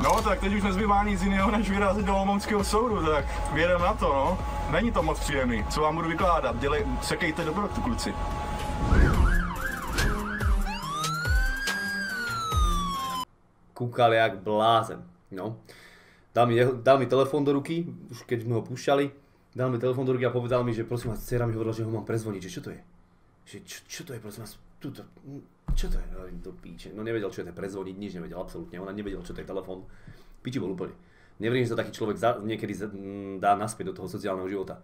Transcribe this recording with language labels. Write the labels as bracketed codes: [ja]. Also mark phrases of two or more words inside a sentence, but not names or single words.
[cs] No, tak teď už nezbývá nic jiného, než vyrazit do Olomouckého soudu, tak jedeme na to, no. Není to moc příjemný, co vám budu vykládat, sekejte dobrotu, kluci. [sk] Kúkal jak blázen. No. Dal mi telefón do ruky, už keď sme ho púšťali, dal mi telefón do ruky a povedal mi, že prosím vás, dcera mi hovorila, že ho mám prezvoniť, že čo to je? Že čo to je, prosím vás, čo to je? Do píče. No nevedel, čo je to prezvoniť, nič nevedel, absolútne, ona nevedela, čo to je telefón. Piči bol úplne. Neverím, že sa taký človek niekedy dá naspäť do toho sociálneho života.